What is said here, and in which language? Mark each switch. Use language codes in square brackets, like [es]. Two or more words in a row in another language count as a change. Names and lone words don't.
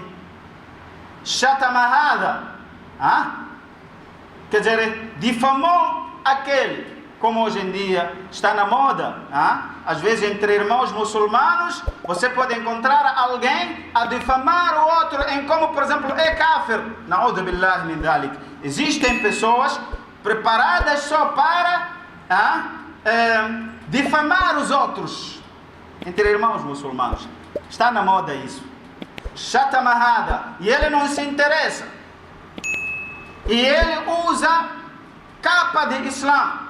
[pt] Shatamahada, quer dizer, difamou aquele, como hoje em dia está na moda, às vezes entre irmãos muçulmanos, você pode encontrar alguém a difamar o outro em como, por exemplo, é kafir. [ar] نعوذ بالله من ذلك. [pt] Existem pessoas preparadas só para difamar os outros entre irmãos muçulmanos. Está na moda isso. Shatamahada. E ele não se interessa. E ele usa capa de Islã.